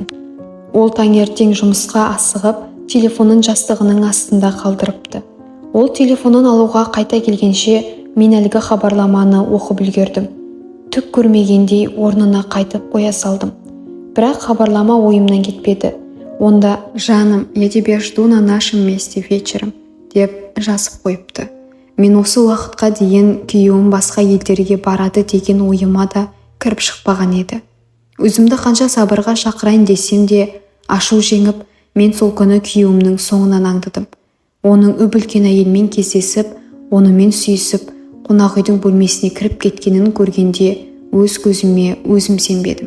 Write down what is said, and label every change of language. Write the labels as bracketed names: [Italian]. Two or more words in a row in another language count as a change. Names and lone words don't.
[Kazakh] Ол таңертең жұмысқа асығып, телефонын жастығының астында қалдырыпты. Ол телефонын алуға қайта келгенше мен әлгі хабарламаны оқып үлгердім. Түк көрмегендей орнына қайтып қоя салдым. Бірақ хабарлама ойымнан кетпеді. Онда «Жаным, [Russian] я тебя жду на нашем месте вечером» [Kazakh] деп жазып қойыпты. Мен осы уақытқа дейін күйеуім басқа елдерге барады деген ойыма да кіріп шықпаған еді. Өзімді қанша сабырға шақырайын десем де, ашу жеңіп, мен сол күні күйеуімнің соңынан аңдыдым. Оның үп-үлкен әйелмен кездесіп, онымен сүйісіп, қонақ үйдің бөлмесіне кіріп кеткенін көргенде өз көзіме өзім сенбедім.